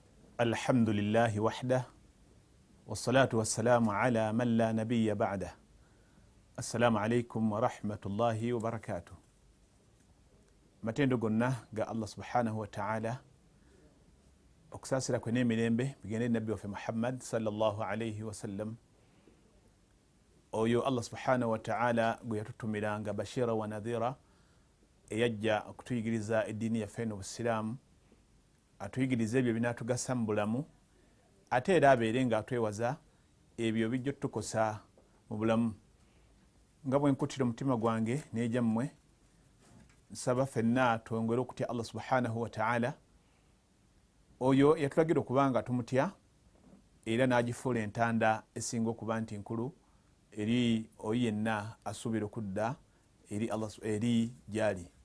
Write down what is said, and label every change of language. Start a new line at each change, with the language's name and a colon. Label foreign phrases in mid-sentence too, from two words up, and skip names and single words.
Arabic: الحمد لله وحده والصلاة والسلام على من لا نبي بعده. السلام عليكم ورحمة الله وبركاته.
Ganda: matendo gonna ga
Arabic: الله سبحانه وتعالى
Ganda: okusasira kwe n'emirembe bigende nabbi waffe Muhammad
Arabic: صلى الله عليه وسلم,
Ganda: oyo
Arabic: الله سبحانه وتعالى
Ganda: gwe yatutumiranga
Arabic: بشيرا ونذيرا,
Ganda: eyajja okutuyigiriza eddiini yaffe n'obusiraamu, atuyigiriza ebyo binatugasa mu bulamu, ate era abeere nga atwewaza ebyo bijja tukosa mu bulamu. Nga bwe nkutira omutima gwange n'ejammwe, nsaba ffenna twongere okutya
Arabic: الله سبحانه وتعالى,
Ganda: oyo yatulagira okubanga tumutya era n'agifuula entanda esinga okuba nti nkulu eri oyo yenna asuubira okudda eri gyali.